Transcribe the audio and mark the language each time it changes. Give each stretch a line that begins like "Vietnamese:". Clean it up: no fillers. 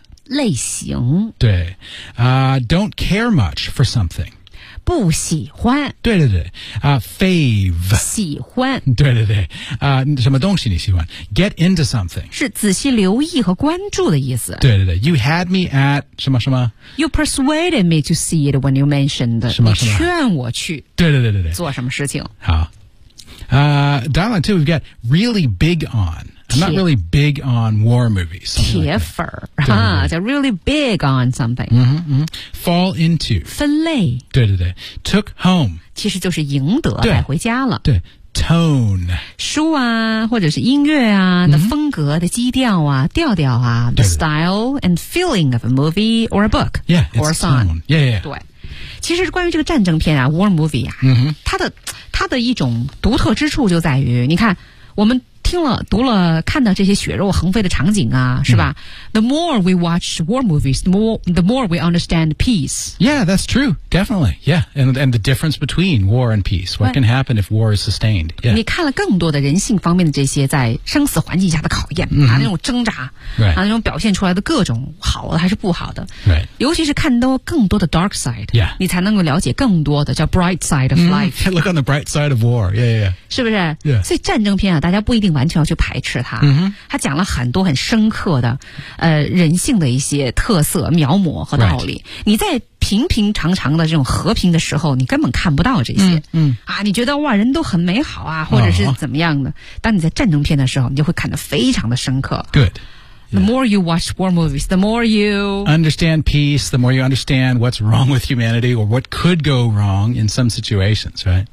Chinese: 类型。
English: 对 don't care much for something.
Chinese: 不喜欢。对对对，fave 喜欢。对对对，什么东西你喜欢 ？
English: Get into something
Chinese: 是仔细留意和关注的意思。
English: 对对对 ，You had me at
Chinese: 什么什么
English: ？You persuaded me to see it when you mentioned
Chinese: 什么什么？你劝我去。对对对对对，做什么事情？
English: 好，dialogue two we've got really big on。 I'm not really big on war movies.
Chinese: 铁粉儿哈，叫
English: really big on something. Mm-hmm, mm-hmm. Fall into.
Chinese: 分类。对对对。
English: Took home.
Chinese: 其实就是赢得，带回家了。对。Tone. 书啊，或者是音乐啊、mm-hmm. 的风格的基调啊，调调啊。
English: The style and feeling of a movie or a book. Yeah, or a song. Tone. Yeah, yeah.
Chinese: 对。其实关于这个战争片啊 ,war movie 啊、
English: mm-hmm.
Chinese: 它的一种独特之处就在于你看我们听了读了看到这些血肉横飞的场景啊是吧、mm-hmm.
English: The more we watch war movies, the more we understand peace. Yeah, that's true, definitely. Yeah, and the difference between war and peace. What can happen if war is sustained?、Yeah.
Chinese: 你看了更多的人性方面的这些在生死环境下的考验、mm-hmm. 啊那种挣扎、
English: right.
Chinese: 啊那种表现出来的各种好的还是不好的。
English: Right.
Chinese: 尤其是看到更多的 dark side,、
English: yeah.
Chinese: 你才能够了解更多的叫
English: bright side of life.、 Mm-hmm. Look on the bright side of war, yeah, yeah, yeah.
Chinese: 是不是、
English: yeah.
Chinese: 所以战争片啊大家不一定完全要去排斥它、
English: mm-hmm.
Chinese: 它讲了很多很深刻的人性的一些特色描摹和道理、
English: right.
Chinese: 你在平平常常的这种和平的时候你根本看不到这些、
English: mm-hmm.
Chinese: 啊，你觉得哇人都很美好啊或者是怎么样的、uh-huh. 当你在战争片的时候你就会看得非常的深刻
English: good、 yeah. the more you watch war movies the more you understand peace the more you understand what's wrong with humanity or what could go wrong in some situations right